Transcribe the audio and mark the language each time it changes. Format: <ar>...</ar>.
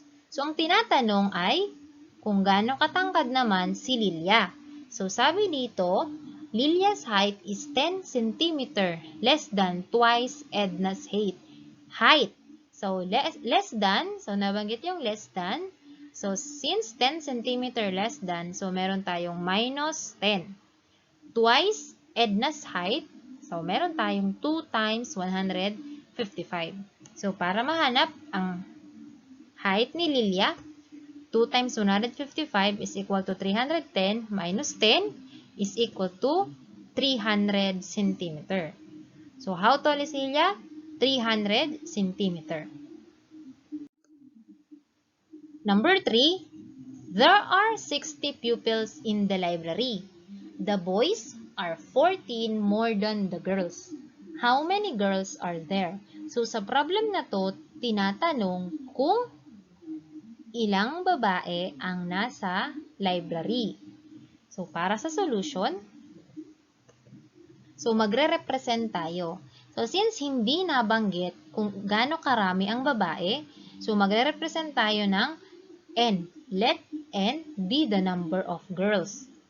<tl>So ang tinatanong ay kung gaano katangkad naman si Lilia.</tl> <en>So sabi dito, Lilia's height is 10 cm less than twice Edna's height. So, less than,</en> <tl>so nabanggit yung</tl> <en>less than. So, since 10 cm less than,</en> <tl>so meron tayong</tl> <en>minus 10. Twice Edna's height,</en> <tl>so meron tayong</tl> <en>2 times 155.</en> <tl>So, para mahanap ang height ni Lilia,</tl> <en>2 times 155 is equal to 310 minus 10 is equal to 300 cm. So, how tall is Lilia? 300 cm. Number 3, there are 60 pupils in the library. The boys are 14 more than the girls. How many girls are there?</en> <tl>So, sa problem na to, tinatanong kung ilang babae ang nasa library. So, para sa solution, so magre-represent tayo. So, since hindi nabanggit kung gaano karami ang babae, so magre-represent tayo ng</tl> <en>n. Let n be the number of girls.</en>